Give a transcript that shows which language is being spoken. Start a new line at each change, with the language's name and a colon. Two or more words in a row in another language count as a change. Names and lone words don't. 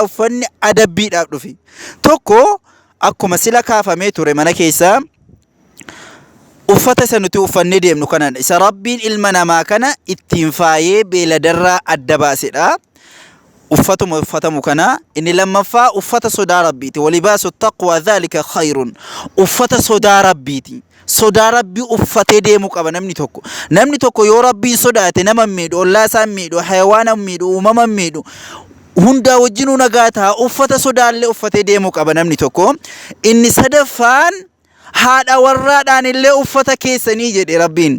Oromo: Uffanni adabbiidhaaf dhufe. Tokko akkuma sila kaafamee ture mana keessaa uffata isa nuti uffannee deemnu kanadha. Isa rabbiin ilma namaa kana ittiin faayee beeladarraa adda baasedha. uffatamu kana inni lammaffaa uffata sodaa rabbiiti.
Arabic: ولباس التقوى ذلك خير.
Oromo: Uffata sodaa rabbiiti. Sodaa rabbii uffatee deemuu qaba namni tokko. Namni tokko yoo rabbiin sodaate nama miidhu, ollaa isaa miidhu, hayawaana miidhu, uumama miidhu hundaa wajjinuu nagaa ta'a. Uffata sodaallee uffatee deemuu qaba namni tokko. Inni sadaffaan haadha warraadhaan illee uffata keessanii jedhe rabbiin.